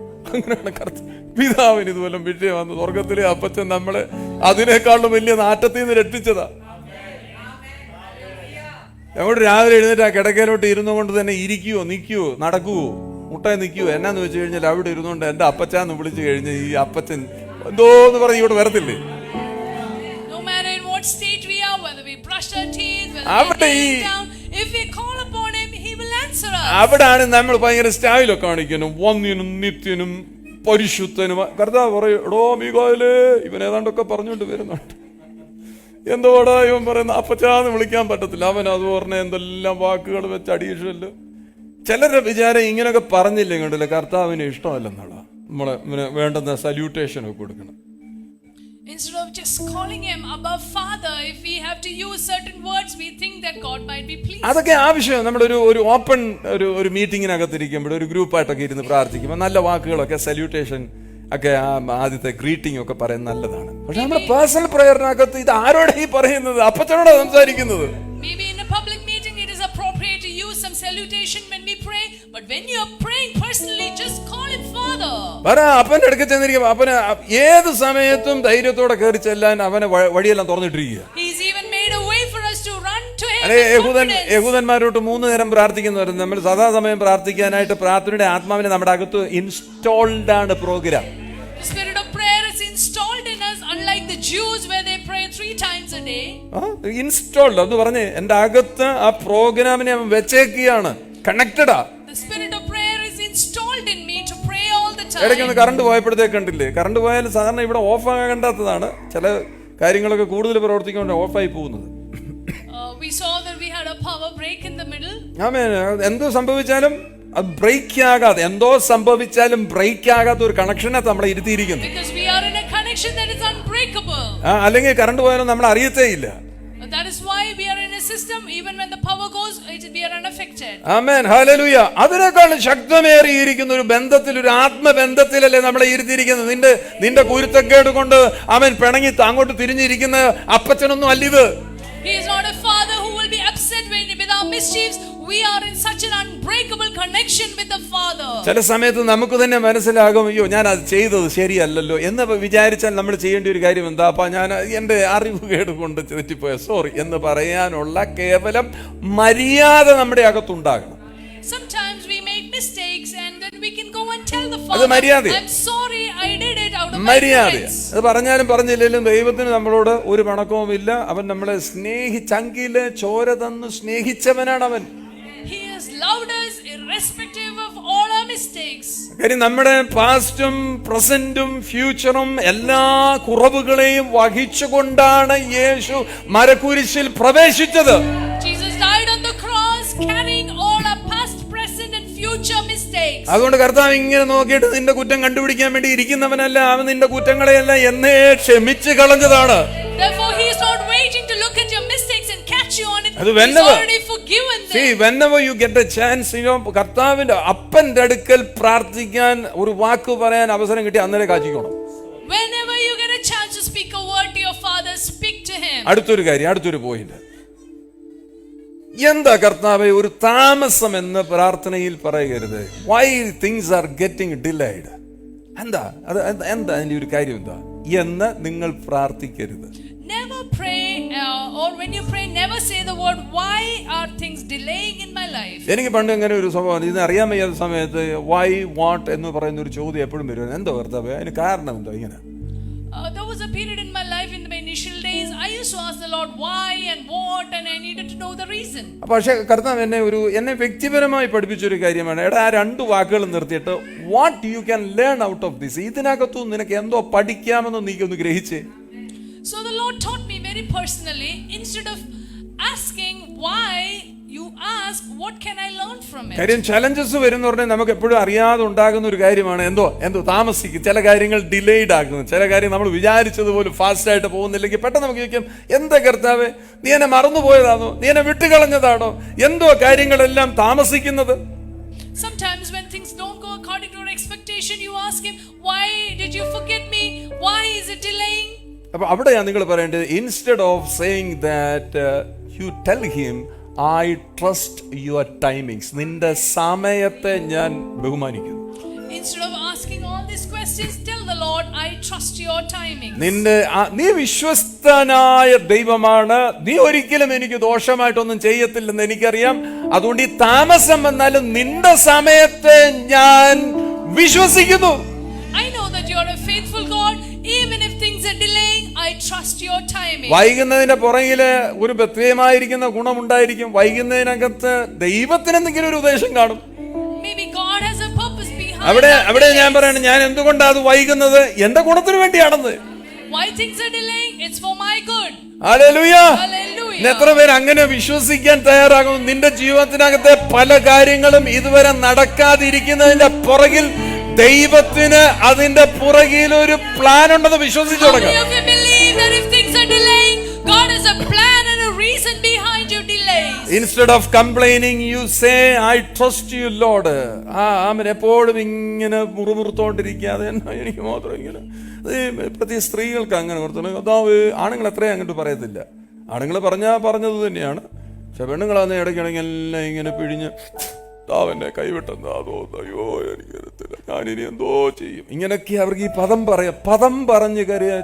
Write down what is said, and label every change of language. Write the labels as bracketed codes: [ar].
[ml] അങ്ങനെയാണ് പിതാവിന് ഇതുപോലെ വിഷയം വന്നു. സ്വർഗത്തിലെ അപ്പച്ചൻ നമ്മളെ അതിനേക്കാളും വലിയ നാറ്റത്തിൽ നിന്ന് രക്ഷിച്ചതാ. അങ്ങോട്ട് രാവിലെ എഴുന്നേറ്റ് ആ കിടക്കയിലോട്ട് ഇരുന്നു കൊണ്ട് തന്നെ ഇരിക്കുവോ, നിൽക്കുവോ, നടക്കുവോ, മുട്ടായി നിൽക്കുവോ, എന്നാന്ന് വെച്ച് കഴിഞ്ഞാൽ അവിടെ ഇരുന്നുകൊണ്ട് എന്റെ അപ്പച്ചാന്ന് വിളിച്ചു കഴിഞ്ഞ് ഈ അപ്പച്ചൻ എന്തോന്ന് പറഞ്ഞ് ഇവിടെ വരത്തില്ലേ? [en] No matter in what state we are, whether we brush our teeth, [ml] അവിടെ [en] whether we lay down, if we call upon him, he will answer us. [ml] അവിടാണ് നമ്മൾ ഭയങ്കര സ്റ്റൈലൊക്കെ കാണിക്കുന്നു. വന്യനും നിത്യനും പരിശുദ്ധനും. കർത്താവ് പറയും, എടോ മീകായേലേ, ഇവൻ ഏതാണ്ടൊക്കെ പറഞ്ഞുകൊണ്ട് വരുന്നുണ്ട്. എന്തോടാ ഇവൻ പറയുന്ന? അപ്പച്ചാന്ന് വിളിക്കാൻ പറ്റത്തില്ല. അവൻ അത് പറഞ്ഞ എന്തെല്ലാം വാക്കുകൾ വെച്ച് അഡീഷണല്. ചിലരുടെ വിചാരം ഇങ്ങനെയൊക്കെ പറഞ്ഞില്ല കണ്ടില്ല കർത്താവിന് ഇഷ്ടമല്ലെന്നുള്ള. നമ്മളെ വേണ്ടുന്ന സല്യൂട്ടേഷൻ ഒക്കെ കൊടുക്കണം. [en] Instead of just calling him above Father, if we have to use certain words, we think that God might be pleased. [ml] അതൊക്കെ ആവശ്യം. നമ്മുടെ ഒരു ഓപ്പൺ ഒരു മീറ്റിങ്ങിനകത്തിരിക്കുമ്പോൾ ഒരു ഗ്രൂപ്പായിട്ടൊക്കെ ഇരുന്ന് പ്രാർത്ഥിക്കുമ്പോൾ നല്ല വാക്കുകളൊക്കെ സല്യൂട്ടേഷൻ ഒക്കെ ആദ്യത്തെ ഗ്രീറ്റിംഗ് ഒക്കെ പറയുന്നത് നല്ലതാണ്. പക്ഷെ നമ്മുടെ പേഴ്സണൽ പ്രയറിനകത്ത് ഇത് ആരോടെ ഈ പറയുന്നത്? അപ്പച്ചനോടാ സംസാരിക്കുന്നത്. [en] Maybe in a public meeting it is appropriate to use some salutation when we pray, but when you are praying personally, just call him Father. [ml] അപ്പന്റെ അടുക്ക ചെന്നിരിക്കും. അപ്പന് ഏത് സമയത്തും ധൈര്യത്തോടെ കയറി ചെല്ലാൻ അവനെ വഴിയെല്ലാം തുറന്നിട്ടിരിക്കുക. [en] He's even made a way for us to run to him. [ml] യഹൂദന്മാരോട്ട് 3 നേരം പ്രാർത്ഥിക്കുന്നവരുന്നു. നമ്മൾ സദാസമയം പ്രാർത്ഥിക്കാനായിട്ട് പ്രാർത്ഥനയുടെ ആത്മാവിനെ നമ്മുടെ അകത്ത് ഇൻസ്റ്റോൾഡ് ആണ് programme. [en] The spirit of prayer is installed in us, unlike the Jews where they pray 3 times a day. [ml] Installed എന്ന് പറഞ്ഞ് എന്റെ അകത്ത് ആ പ്രോഗ്രാമിനെ വെച്ചേക്കുകയാണ്. കണക്റ്റഡാ. [en] The spirit of prayer is installed in me to pray all the time. [ml] ഇടയ്ക്കൊന്ന് current പോയപ്പോഴത്തേക്ക് കണ്ടില്ലേ? Current പോയാൽ സാധാരണ ഇവിടെ ഓഫ് ആകേണ്ടാത്തതാണ്. ചില കാര്യങ്ങളൊക്കെ കൂടുതൽ പ്രവർത്തിക്കൊണ്ട് ഓഫായി പോകുന്നത്. [en] We saw that we had a power break in the middle. [ml] ആമേൻ. എന്തോ സംഭവിച്ചാലും ബ്രേക്ക് ആകാതെ, എന്തോ സംഭവിച്ചാലും ബ്രേക്ക് ആകാത്ത ഒരു കണക്ഷനെ നമ്മളെ ഇരുത്തിയിരിക്കുന്നു. [en] Because we are in a connection that is unbreakable. [ml] അല്ലെങ്കിൽ കറണ്ട് പോയാലും നമ്മൾ അറിയത്തേ ഇല്ല. [en] That is why we are in a system, even when the power goes, we are unaffected. [ml] Amen, hallelujah. അതിനേക്കാൾ ശക്തമേറിയിരിക്കുന്ന ഒരു ബന്ധത്തിൽ, ഒരു ആത്മബന്ധത്തിലല്ലേ നമ്മളെ ഇരുത്തിയിരിക്കുന്നത്. നിന്റെ കുരുത്തക്കേട് കൊണ്ട് അവൻ പിണങ്ങി അങ്ങോട്ട് തിരിഞ്ഞിരിക്കുന്ന അപ്പച്ചനൊന്നും അല്ലിത്. [en] He is not a father who will be upset with our mischiefs. We are in such an unbreakable connection with the Father. [ml] ചില സമയത്ത് നമുക്ക് തന്നെ മനസ്സിലാകും, അയ്യോ ഞാൻ അത് ചെയ്തത് ശരിയല്ലല്ലോ എന്ന് വിചാരിച്ചാൽ നമ്മൾ ചെയ്യേണ്ട ഒരു കാര്യം എന്താ? അപ്പൊ ഞാൻ എന്റെ അറിവുകേട് കൊണ്ട് തെറ്റിപ്പോയ സോറി എന്ന് പറയാനുള്ള കേവലം മര്യാദ നമ്മുടെ അകത്തുണ്ടാകണം. [en] Sometimes we make mistakes and then we can go and tell the [ml] അത് [en] Father, [ml] മര്യാദ. [en] I'm sorry, I did it out of my [ml] മര്യാദ. [en] ignorance. [ml] അത് പറഞ്ഞാലും പറഞ്ഞില്ലെങ്കിലും ദൈവത്തിന് നമ്മളോട് ഒരു പണക്കവുമില്ല. അവൻ നമ്മളെ ചങ്കിലെ ചോര തന്ന് സ്നേഹിച്ചവനാണ് അവൻ. [en] He has loved us irrespective of all our mistakes. [ml] കാര്യം നമ്മുടെ പാസ്റ്റും പ്രസന്റും ഫ്യൂച്ചറും എല്ലാ കുറവുകളെയും വഹിച്ചുകൊണ്ടാണ് യേശു മരക്കുരിശിൽ പ്രവേശിച്ചത്. [en] Jesus died on the cross carrying all our past, present and future mistakes. [ml] അതുകൊണ്ട് കർത്താവ് ഇങ്ങനെ നോക്കിയിട്ട് നിന്റെ കുറ്റം കണ്ടുപിടിക്കാൻ വേണ്ടി ഇരിക്കുന്നവനല്ല. അവൻ നിന്റെ കുറ്റങ്ങളെയല്ല എന്നേ ക്ഷമിച്ച് കളഞ്ഞതാണ്. [en] Therefore he is not waiting to look at your mistakes and catch you on it. [ml] അത് [en] He is already forgiven them. See, whenever you get a chance, [ml] കർത്താവിന്റെ അപ്പന്റെ അടുക്കൽ പ്രാർത്ഥിക്കാൻ ഒരു വാക്ക് പറയാൻ അവസരം കിട്ടി അന്നേരം കാച്ചിക്കണം. [en] Whenever you get a chance to speak a word to your Father, speak to him. [ml] അടുത്തൊരു കാര്യം, അടുത്തൊരു പോയിന്റ്. എന്താ കർത്താവേ ഒരു താമസം എന്ന് പ്രാർത്ഥനയിൽ പറയരുത്? [en] Why things are getting delayed? [ml] എന്താ അതിന്റെ ഒരു കാര്യം എന്താ എന്ന് നിങ്ങൾ പ്രാർത്ഥിക്കരുത്. [en] Never pray, or when you pray, never say the word, why are things delaying in my life? [ml] എനിക്ക് പണ്ട് ഇങ്ങനെ ഒരു സ്വഭാവം, ഇത് അറിയാൻ വയ്യാത്ത സമയത്ത് [en] why what [ml] എന്ന് പറയുന്ന ഒരു ചോദ്യം എപ്പോഴും വരും. എന്തോ കർത്താവേ അതിന് കാരണം എന്തോ ഇങ്ങനെ? [en] There was a period in my life in my initial days, I used to ask the Lord why and what, and I needed to know the reason. [ml] പക്ഷേ കർത്താവ് എന്നെ വ്യക്തിപരമായി പഠിപ്പിച്ചൊരു കാര്യമാണ്. എടാ, ആ രണ്ട് വാക്കുകൾ നിർത്തിയിട്ട് [en] what you can learn out of this, [ml] ഇതിനകത്തു നിനക്ക് എന്തോ പഠിക്കാമെന്ന് നീ ഒന്ന് ഗ്രഹിച്ചേ. [en] So the Lord taught me very personally, instead of asking why, you ask what can I learn from it. [ml] കാര്യം ചലഞ്ചസ് വരുന്ന പറഞ്ഞാൽ നമുക്ക് എപ്പോഴും അറിയാതെ ഉണ്ടാകുന്ന ഒരു കാര്യമാണ് എന്തോ താമസിക്കും, ചില കാര്യങ്ങൾ ഡിലേഡ് ആകുന്നു, ചില കാര്യം നമ്മൾ വിചാരിച്ചതുപോലെ ഫാസ്റ്റ് ആയിട്ട് പോകുന്നില്ലെങ്കിൽ പെട്ടെന്ന് നമുക്ക് ചോദിക്കാം, എന്താ കർത്താവേ നീ എന്നെ മറന്നുപോയതാണോ, നീ എന്നെ വിട്ടുകളഞ്ഞതാണോ, എന്തോ കാര്യങ്ങളെല്ലാം താമസിക്കുന്നത്? [en] Sometimes when things don't go according to our expectation, you ask him, why did you forget me, why is it delaying? [ml] അപ്പൊ അവിടെയാണ് നിങ്ങൾ പറയേണ്ടത്, [en] instead of saying that you tell him I trust your timings, [ml] നിന്റെ സമയത്തെ ഞാൻ ബഹുമാനിക്കുന്നു. [en] Instead of asking all these questions, tell the Lord, I trust your timing. [ml] നീ വിശ്വസ്തനായ ദൈവമാണ്, നീ ഒരിക്കലും എനിക്ക് ദോഷമായിട്ടൊന്നും ചെയ്യത്തില്ലെന്ന് എനിക്കറിയാം. അതുകൊണ്ട് ഈ താമസം വന്നാലും നിന്റെ സമയത്തെ ഞാൻ വിശ്വസിക്കുന്നു. [en] I know that you are a faithful God. Even if things are delaying, I trust your timing. [ml] വൈകുന്നതിന്റെ പുറകില് ഒരു പ്രത്യേകമായിരിക്കുന്ന ഗുണമുണ്ടായിരിക്കും. വൈകുന്നതിനകത്ത് ദൈവത്തിന് എന്തെങ്കിലും ഒരു ഉദ്ദേശം കാണും. [en] Maybe God has a purpose behind. [ml] അവിടെ ഞാൻ പറയണം, ഞാൻ എന്തുകൊണ്ടാണ് അത് വൈകുന്നത്? എന്റെ ഗുണത്തിന് വേണ്ടിയാണെന്ന്. [en] Why things are delaying? It's for my good. [ml] Hallelujah. [en] Hallelujah. [ml] എത്ര പേര് അങ്ങനെ വിശ്വസിക്കാൻ തയ്യാറാകും? നിന്റെ ജീവിതത്തിനകത്തെ പല കാര്യങ്ങളും ഇതുവരെ നടക്കാതിരിക്കുന്നതിന്റെ പുറകിൽ ദൈവത്തിന് അതിന്റെ പുറകിൽ ഒരു പ്ലാൻ ഉണ്ടെന്ന് വിശ്വസിച്ചു തുടങ്ങാം. [en] How many of you believe that if things are delaying, God has a plan and a reason behind your delays? Instead of complaining, you say, I trust you, Lord. [ml] ആമൻ. എപ്പോഴും ഇങ്ങനെ മുറുമുറുത്തോണ്ടിരിക്കാതെ എനിക്ക് മാത്രം ഇങ്ങനെ. പ്രത്യേക സ്ത്രീകൾക്ക് അങ്ങനെ കൊടുത്തു. അതാവ് ആണുങ്ങൾ അത്രയും അങ്ങോട്ട് പറയത്തില്ല. ആണുങ്ങൾ പറഞ്ഞത് തന്നെയാണ്. പക്ഷെ പെണ്ണുങ്ങളാന്ന് ഇടയ്ക്കിടയ്ക്ക് എല്ലാം ഇങ്ങനെ പിഴിഞ്ഞ് അവന്റെ കൈവിട്ടെന്താ തോന്നുന്നു, അയ്യോ എനിക്ക് വരത്തില്ല, ഞാനിനി എന്തോ ചെയ്യും, ഇങ്ങനെയൊക്കെ അവർക്ക് ഈ പദം പറഞ്ഞ് കരയാ.